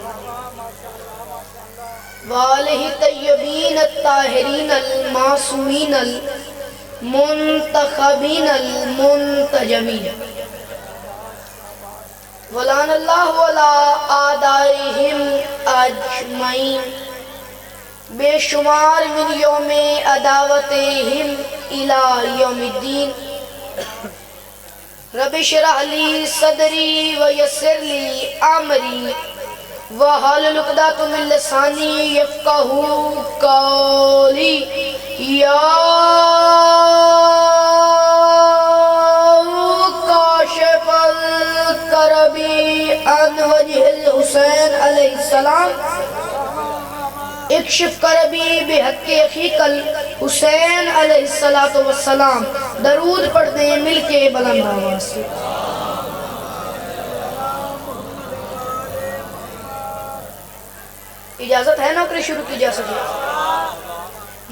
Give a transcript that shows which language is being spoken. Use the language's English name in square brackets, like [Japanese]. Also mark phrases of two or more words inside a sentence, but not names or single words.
[Arabic] وآله الطيبين الطاهرين المعصومين المنتجبين المنتظمين ولعن الله على أعدائهم أجمعين بےشمار من يوم عداوتهم إلى يوم الدين. رب اشرح لي صدري ويسر لي أمري واحلل عقدة من لساني يفقهوا قولي. يا كاشف الكرب عن وجه الحسين عليه السلام اكشف كربي بحق أخيك الحسين عليه الصلاة والسلام. [Hindi] दरूद पढ़ दें मिलके बुलंद आवाज़ से। इजाज़त है नौकरी शुरू की जा सके।